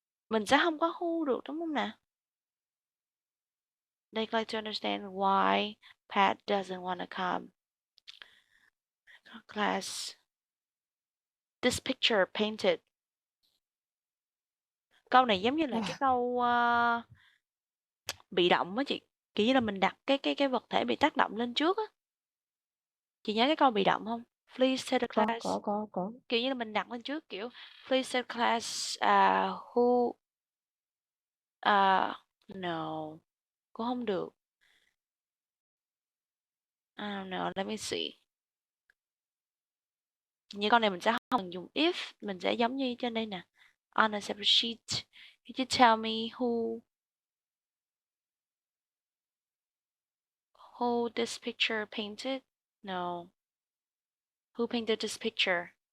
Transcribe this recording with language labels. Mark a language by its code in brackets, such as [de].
[vi] Mình sẽ không có who được đúng không nè? [en] They'd like to understand why Pat doesn't want to come. Class. This picture painted. [vi] Câu này giống như là cái câu bị động á chị. Kiểu như là mình đặt cái vật thể bị tác động lên trước á. Chị nhớ cái câu bị động không? [en] Please tell the class. [vi] Có. Kiểu như là mình đặt lên trước kiểu [en] please tell class who no. [vi] Cũng không được. [en] I don't know, let me see. [vi] Như con này mình sẽ không dùng if, mình sẽ giống như trên đây nè. [en] On a separate sheet, could you tell me who this picture painted? No. Who painted this picture?